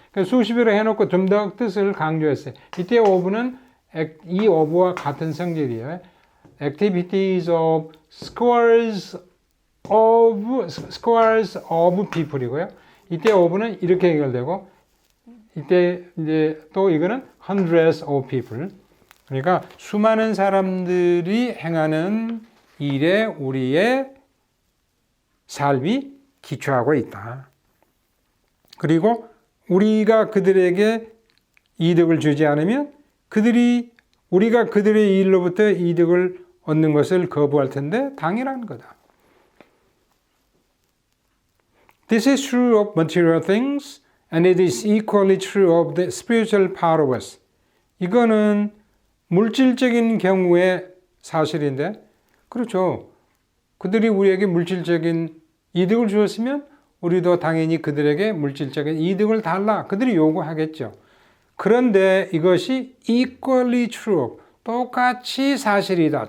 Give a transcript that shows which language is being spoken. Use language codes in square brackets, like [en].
[ko] 그러니까 수십으로 해놓고 좀 더 뜻을 강조했어요. 이때 of는 이 of와 같은 성질이에요. [en] activities of scores of people이고요. [ko] 이때 of는 이렇게 해결되고, 이때 이제 또 이거는 [en] hundreds of people. [ko] 그러니까 수많은 사람들이 행하는 일에 우리의 삶이 기초하고 있다. 그리고 우리가 그들에게 이득을 주지 않으면 우리가 그들의 일로부터 이득을 얻는 것을 거부할 텐데 당연한 거다. [en] This is true of material things and it is equally true of the spiritual part of us. [ko] 이거는 물질적인 경우의 사실인데, 그렇죠. 그들이 우리에게 물질적인 이득을 주었으면 우리도 당연히 그들에게 물질적인 이득을 달라. 그들이 요구하겠죠. 그런데 이것이 [en] equally true, [ko] 똑같이 사실이다.